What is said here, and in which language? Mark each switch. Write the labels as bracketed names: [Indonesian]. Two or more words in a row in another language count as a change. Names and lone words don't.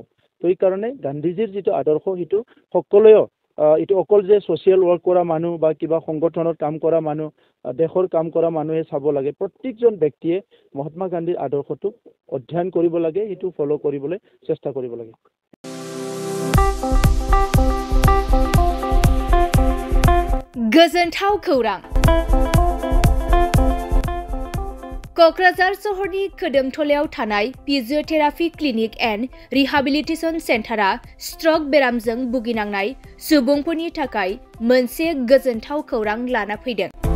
[Assamese] তো সেইকাৰণে গান্ধীজীৰ যিটো আদৰ্শ, সেইটো সকলোৱেও, এইটো অকল যে [English] social work [Assamese] কৰা মানুহ বা কিবা সংগঠনত কাম কৰা মানুহ, দেশৰ কাম কৰা মানুহে চাব লাগে, প্ৰত্যেকজন ব্যক্তিয়ে মহাত্মা গান্ধীৰ আদৰ্শটোক অধ্যয়ন কৰিব লাগে, সেইটো ফ'ল' কৰিবলৈ চেষ্টা কৰিব লাগে। [Bodo] गोजोनथाव खौरां। क'क्राझार सहरनि खोदोमथलायाव थानाय फिजिअथेरापि क्लिनिक एन्ड रिहाबिलिटेसन सेन्टारा स्ट्रक बेरामजों भुगिनांनाय सुबुंफोरनि थाखाय मोनसे गोजोनथाव खौरां लाना फैदों।